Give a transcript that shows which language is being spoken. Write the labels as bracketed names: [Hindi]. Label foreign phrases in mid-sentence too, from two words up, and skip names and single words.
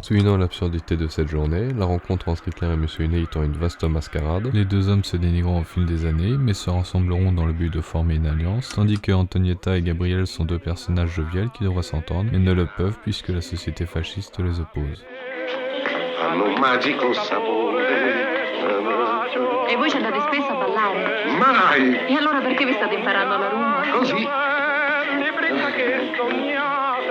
[French] Soulignant l'absurdité de cette journée, la rencontre entre Hitler et Mussolini étant une vaste mascarade, les deux hommes se dénigreront au fil des années, mais se rassembleront dans le but de former une alliance, tandis que Antonietta et Gabriel sont deux personnages joviaux qui devraient s'entendre, mais ne le peuvent puisque la société fasciste les oppose. [Italian] Hanno un magico sapore. E voi ci andate spesso a ballare? Mai! E allora perché vi state imparando la rumba? Così.